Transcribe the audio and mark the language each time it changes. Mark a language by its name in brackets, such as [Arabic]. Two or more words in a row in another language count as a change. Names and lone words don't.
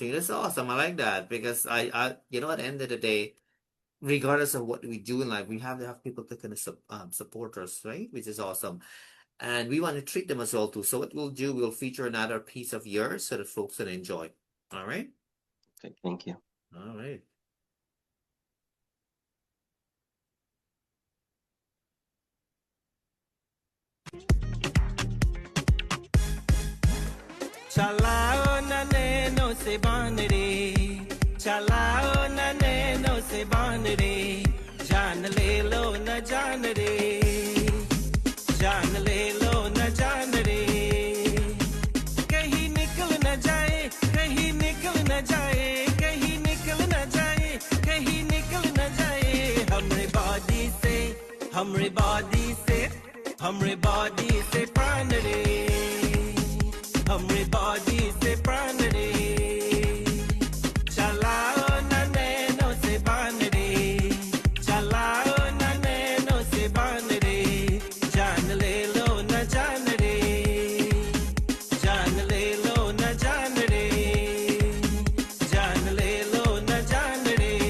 [English] I like that because at the end of the day, regardless of what we do in life, we have to have people that can support us, right? Which is awesome. And we want to treat them as well too. So what we'll do, we'll feature another piece of yours so that folks can enjoy. All right? Okay, thank you. All right. [Bhojpuri] चलाओ ना नैनो से बान रे, चलाओ ना नैनो से बान रे, जान ले लो ना जान रे, जान ले लो ना जान रे, कहीं निकल ना जाए, कहीं निकल ना जाए, कहीं निकल ना जाए, कहीं निकल ना जाए, हमरे body से, हमरे body से, हमरे body से प्राण रे. हमरे बॉडी से प्राण रे चलाओ ना नैनो से बान रे चलाओ ना नैनो से बान रे जान ले लो न जान रे जान ले लो न जान रे जान ले लो न जान रे